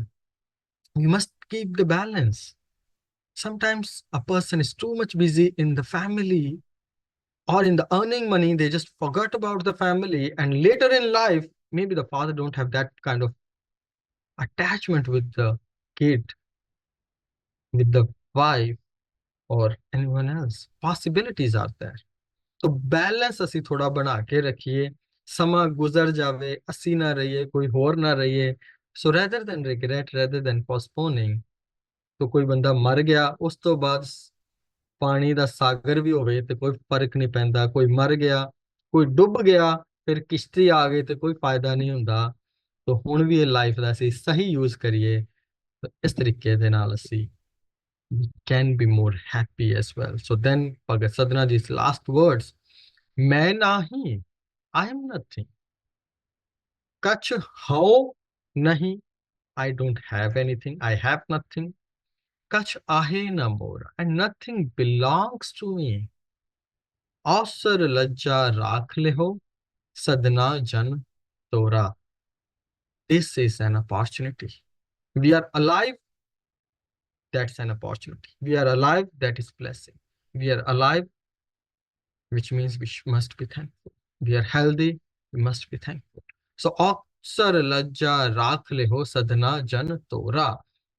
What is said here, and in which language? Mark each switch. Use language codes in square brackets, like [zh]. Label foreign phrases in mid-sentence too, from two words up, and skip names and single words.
[en] We must keep the balance. Sometimes a person is too much busy in the family or in the earning money, they just forgot about the family. And later in life, maybe the father don't have that kind of attachment with the kid, with the wife, or anyone else. Possibilities are there. [pa] तो बैलेंस ਅਸੀਂ ਥੋੜਾ ਬਣਾ ਕੇ ਰੱਖੀਏ, ਸਮਾਂ ਗੁਜ਼ਰ ਜਾਵੇ, ਅਸੀਂ ਨਾ ਰਹੀਏ, ਕੋਈ ਹੋਰ ਨਾ ਰਹੀਏ. [en] So rather than regret, rather than postponing, [pa] तो ਕੋਈ ਬੰਦਾ ਮਰ ਗਿਆ, ਉਸ ਤੋਂ ਬਾਅਦ ਪਾਣੀ ਦਾ ਸਾਗਰ ਵੀ ਹੋਵੇ ਤੇ ਕੋਈ ਫਰਕ ਨਹੀਂ ਪੈਂਦਾ. ਕੋਈ ਮਰ ਗਿਆ, ਕੋਈ ਡੁੱਬ ਗਿਆ, ਫਿਰ ਕਿਸ਼ਤੀ ਆ ਗਈ ਤੇ ਕੋਈ ਫਾਇਦਾ ਨਹੀਂ ਹੁੰਦਾ. तो ਹੁਣ ਵੀ ਇਹ ਲਾਈਫ ਦਾ ਅਸੀਂ ਸਹੀ ਯੂਜ਼ ਕਰੀਏ, ਇਸ ਤਰੀਕੇ ਦੇ ਨਾਲ ਅਸੀਂ [en] we can be more happy as well. So then Bhagat Sadhana ji's last words, [hi] मैं नहीं, [en] I am nothing. [hi] कछ हो नहीं, [en] I don't have anything, I have nothing. [hi] कछ आहे न मोरा, [en] and nothing belongs to me. [hi] अवसर लज्जा राख ले हो, sadhana jan tora. [en] This is an opportunity. We are alive, that's an opportunity. We are alive, that is blessing. We are alive, which means we must be thankful. We are healthy, we must be thankful. So, [hi] अकसर लज्जा राख ले हो साधना जन तोरा.